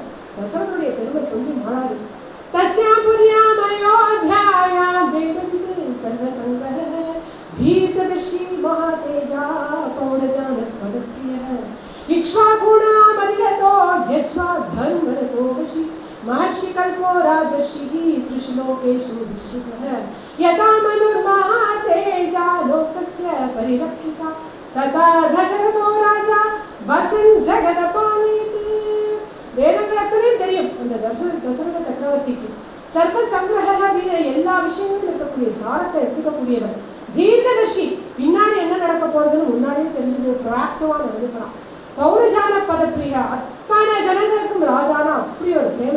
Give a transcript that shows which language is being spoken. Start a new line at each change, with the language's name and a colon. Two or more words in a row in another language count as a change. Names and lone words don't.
Tamil: தசரதனுடைய பெருமை சொல்லி மாறாது.
Sanskrit: तस्यां पुर्याम् अयोध्यायां वेदवित् सर्वसङ्ग्रहः दीर्घदर्शी महातेजाः पौरजान पदप्रियः इक्ष्वाकूणाम् अतिरथो यज्वा धर्मरतो वशी महर्षि कल्पो राजर्षिः त्रिषु लोकेषु विश्रुतः यथा मनुर्महातेजा लोकस्य परिरक्षिता तथा दशरथो राजा वसन् जगदपालयति.
Tamil: வேதங்கள் அத்தனையும் தெரியும் அந்த தசரத சக்கரவர்த்திக்கு.
Sanskrit: सर्व सङ्ग्रह
Tamil: அப்படின்னு எல்லா விஷயங்களும் இருக்கக்கூடிய சாரத்தை எடுத்துக்கக்கூடியவர். தீர்க்கதர்ஷி, பின்னாடி என்ன நடக்க போறதுன்னு முன்னாடியே தெரிஞ்சுட்டு ப்ராக்டிவா நடந்துக்கிறான்.
Sanskrit: पौरजान पदप्रिय,
Tamil: அத்தனை ஜனங்களுக்கும் ராஜானா அப்படி ஒரு பிரேமை.